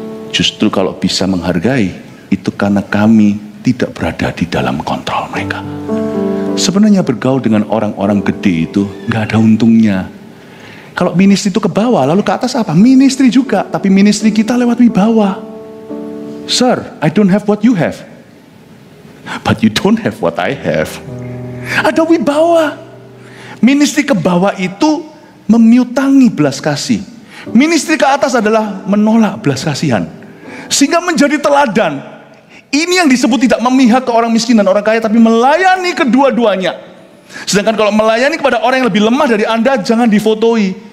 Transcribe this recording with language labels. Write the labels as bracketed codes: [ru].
[id] Justru kalau bisa menghargai, itu karena kami tidak berada di dalam kontrol mereka. Sebenarnya bergaul dengan orang-orang gede itu enggak ada untungnya. Kalau ministry itu ke bawah, lalu ke atas apa? Ministry juga, tapi ministry kita lewat wibawa. [en] Sir, I don't have what you have. But you don't have what I have. [id] Ada wibawa. Ministry ke bawah itu memiutangi belas kasih. Ministry ke atas adalah menolak belas kasihan. Sehingga menjadi teladan. Ini yang disebut tidak memihak ke orang miskin dan orang kaya, tapi melayani kedua-duanya. Sedangkan kalau melayani kepada orang yang lebih lemah dari Anda, jangan difotoi.